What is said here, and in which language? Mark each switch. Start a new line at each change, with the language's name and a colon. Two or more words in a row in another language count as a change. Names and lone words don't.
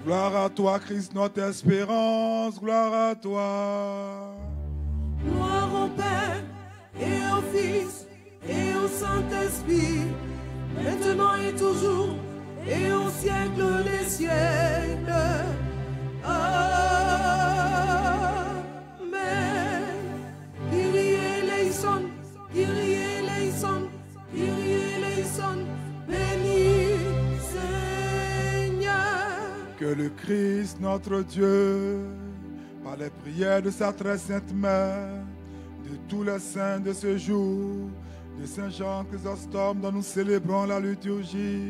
French: Gloire à toi, Christ, notre espérance, gloire à toi. Gloire au Père et au Fils et au Saint-Esprit, maintenant et toujours, et au siècle des siècles. Amen.
Greek: Κύριε ἐλέησον, Κύριε ἐλέησον, Κύριε ἐλέησον,
French: béni Seigneur. Que le Christ, notre Dieu, par les prières de sa très sainte mère, de tous les saints de ce jour, de Saint Jean Chrysostome dont nous célébrons la liturgie.